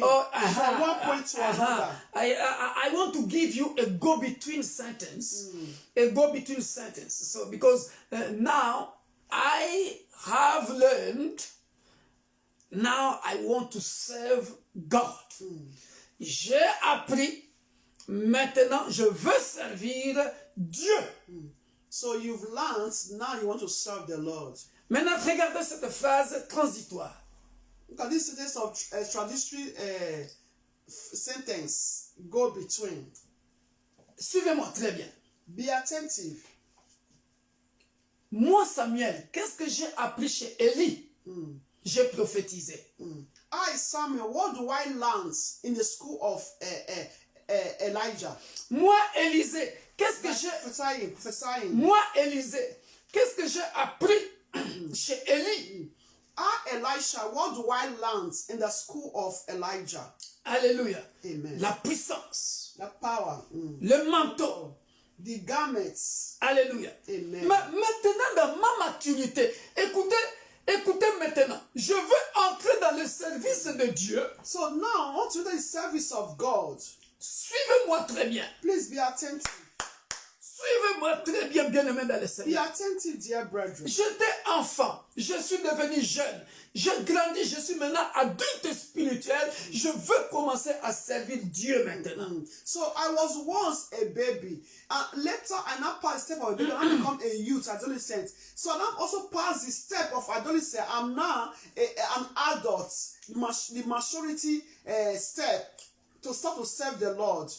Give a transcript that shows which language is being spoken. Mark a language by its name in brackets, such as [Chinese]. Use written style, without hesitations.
[English] From one point to another. I want to give you a go-between sentence. A go-between sentence. So, because now I have learned, now I want to serve God. [French] J'ai appris, maintenant je veux servir Dieu. [English] So you've learned, now you want to serve the Lord. [French] Maintenant, regardez cette phrase transitoire. [English] Look at this sentence of transitory sentence, go between. [French] Suivez-moi très bien. [English] Be attentive. [French] Moi, Samuel, qu'est-ce que j'ai appris chez Élie? J'ai prophétisé. [English] I, Samuel, what do I learn in the school of Elijah? [French] Moi, Élisée, qu'est-ce que j'ai... [English] Prophesying. [French] Moi, Élisée, qu'est-ce que j'ai appris chez Élie? [English] I, Elisha, what do I learn in the school of Elijah? [French] Alléluia. Amen. La puissance, [English] The power. [French] le manteau. [English] The garments. [French] Alléluia. Amen. Maintenant, dans ma maturité, écoutez maintenant, je veux entrer dans le service de Dieu. [English] So now, I want to do the service of God. [French] Suivez-moi très bien. [English] Please be attentive. [French] Suivez-moi très bien, bien-aimé dans le [English] Be [French] Seigneur. [English] attentive, dear brethren. [French] J'étais enfant, je suis devenu jeune, je grandis, je suis maintenant adulte spirituel, je veux commencer à servir Dieu maintenant. [English] So I was once a baby, and later I now passed the step of a baby, and I become a youth, adolescent. So I now also passed the step of adolescent. I'm now an adult, the maturity step to start to serve the Lord.